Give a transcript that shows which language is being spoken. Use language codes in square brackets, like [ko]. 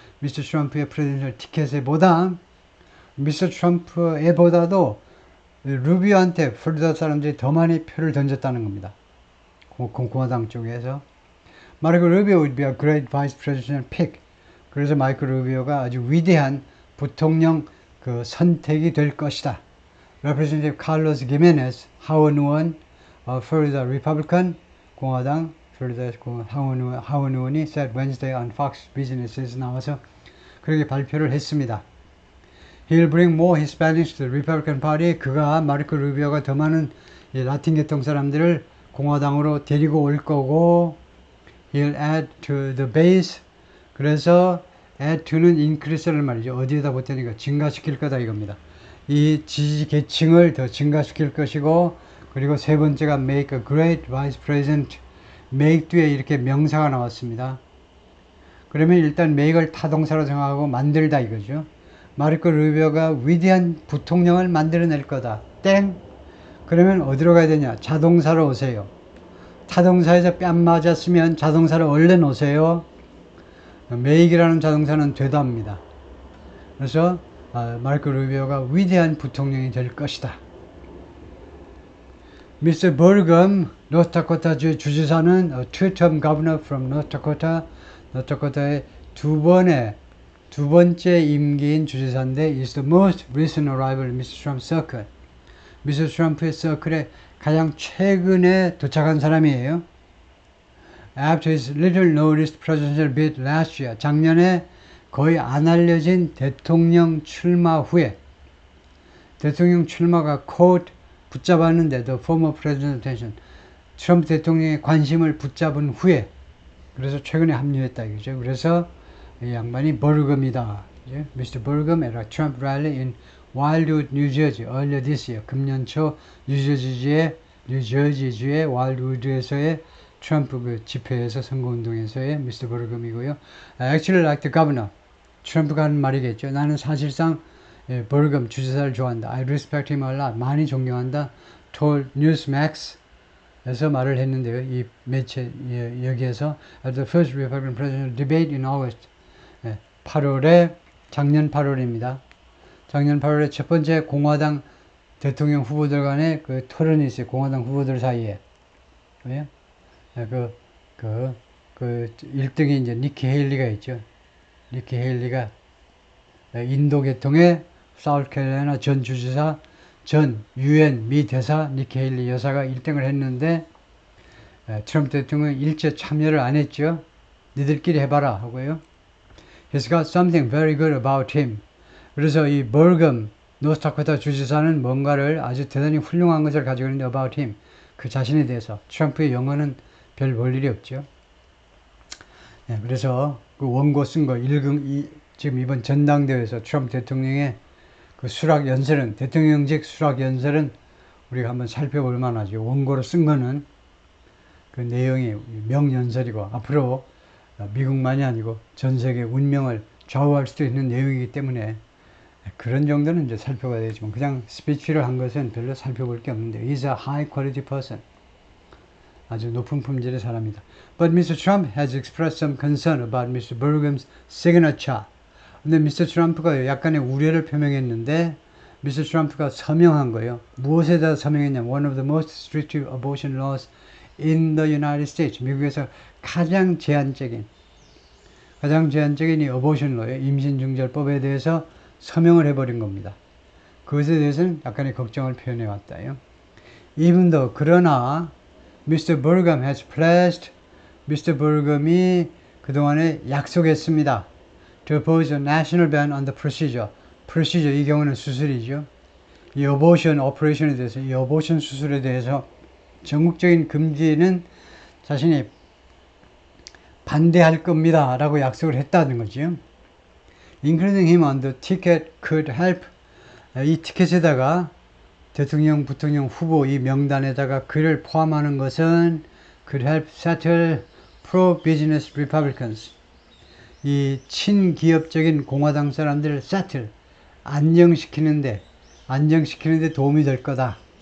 [ko] 미스터 트럼프의 프레젠셜 티켓에 보다 미스터 트럼프에 보다도 루비오한테 플로리다 사람들이 더 많이 표를 던졌다는 겁니다. 공화당 쪽에서. [en] 마이클 루비오 would be a great vice presidential pick. [ko] 그래서 마이클 루비오가 아주 위대한 부통령 그 선택이 될 것이다. Representative Carlos Gimenez 하원 의원, 플로리다 리퍼블칸 공화당 플로리다 하원 의원이 [en] said Wednesday on Fox Business [ko] 에서 나와서 그렇게 발표를 했습니다. [en] He'll bring more Hispanics to the Republican Party. [ko] 그가 마르코 루비오가 더 많은 라틴 계통 사람들을 공화당으로 데리고 올 거고, [en] He'll add to the base. [ko] 그래서 add to는 increase라는 말이죠. 어디에다 보태니까 증가시킬 거다 이겁니다. 이 지지 계층을 더 증가시킬 것이고, 그리고 세 번째가 [en] make a great vice president. [ko] make 뒤에 이렇게 명사가 나왔습니다. 그러면 일단 make을 타동사로 생각하고 만들다 이거죠. 마르코 루비오가 위대한 부통령을 만들어낼 거다. 땡! 그러면 어디로 가야 되냐? 자동사로 오세요. 타동사에서 뺨 맞았으면 자동사로 얼른 오세요. make이라는 자동사는 되답니다. 그래서 마르코 루비오가 위대한 부통령이 될 것이다. [en] Mr. Burgum, [ko] 노스다코타주 주지사는 [en] a two-term governor from North Dakota. [ko] 노스다코타의 두 번째 임기인 주지사인데 [en] is the most recent arrival in Mr. Trump's circle. [ko] 미스터 트럼프의 서클에 가장 최근에 도착한 사람이에요. [en] After his little noticed presidential bid last year. [ko] 작년에 거의 안 알려진 대통령 출마 후에, 대통령 출마가 quote 붙잡았는데 [en] the former president's attention. [ko] 트럼프 대통령의 관심을 붙잡은 후에, 그래서 최근에 합류했다 이거죠. 그래서 이 양반이 버금이다. [en] Mr. Burgum at a Trump rally in Wildwood, New Jersey earlier this year. [ko] 금년 초 뉴저지주의 와일드우드에서의 트럼프 그 집회에서 선거운동에서의 Mr. Burgum이고요. [en] Actually like the governor. [ko] 트럼프가 하는 말이겠죠. 나는 사실상 버금 주지사를 좋아한다. [en] I respect him a lot. [ko] 많이 존경한다. told Newsmax에서 말을 했는데요. 이 매체 여기에서 [en] at the first Republican presidential debate in August. [ko] 8월에 작년 8월입니다. 작년 8월에 첫 번째 공화당 대통령 후보들 간의 그 토론이 있어요. 공화당 후보들 사이에. 왜요? 그 1등이 이제 니키 헤일리가 있죠. 니키 헤일리가 인도 계통의 사우스캐롤라이나 전 주지사, 전 유엔 미 대사 니키 헤일리 여사가 1등을 했는데 트럼프 대통령은 일제 참여를 안 했죠. 니들끼리 해봐라 하고요. [en] He's got something very good about him. [ko] 그래서 이 버금 노스다코타 주지사는 뭔가를 아주 대단히 훌륭한 것을 가지고 있는데 [en] about him. [ko] 그 자신에 대해서. 트럼프의 영어는 별 볼 일이 없죠. 그래서 그 원고 쓴 거 지금 이번 전당대회에서 트럼프 대통령의 그 수락 연설은, 대통령직 수락 연설은 우리가 한번 살펴볼 만하죠. 원고로 쓴 거는 그 내용이 명연설이고 앞으로 미국만이 아니고 전 세계 운명을 좌우할 수도 있는 내용이기 때문에 그런 정도는 이제 살펴봐야 되지만 그냥 스피치를 한 것은 별로 살펴볼 게 없는데 [en] He's a high quality person. [ko] 아주 높은 품질의 사람이다. [en] But Mr. Trump has expressed some concern about Mr. Burgum's signature. [ko] 근데 미스터 트럼프가 약간의 우려를 표명했는데 미스터 트럼프가 서명한 거예요. 무엇에 대해서 서명했냐면 [en] One of the most restrictive abortion laws in the United States. [ko] 미국에서 가장 제한적인 이 어보션 로예요. 임신중절법에 대해서 서명을 해버린 겁니다. 그것에 대해서는 약간의 걱정을 표현해 왔다요. [en] Even though [ko] 그러나 [en] Mr. Burgum has pledged, Mr. [ko] Burgum이 그동안에 약속했습니다. [en] To oppose a national ban on the procedure. [ko] procedure 이 경우는 수술이죠. 이 abortion operation에 대해서, 이 abortion 수술에 대해서 전국적인 금지는 자신이 반대할 겁니다 라고 약속을 했다는 거죠. [en] Including him on the ticket could help. [ko] 이 티켓에다가 대통령, 부통령 후보 이 명단에다가 그를 포함하는 것은 [en] could help settle pro-business Republicans. [ko] 이 친기업적인 공화당 사람들을 settle, 안정시키는데 도움이 될 거다.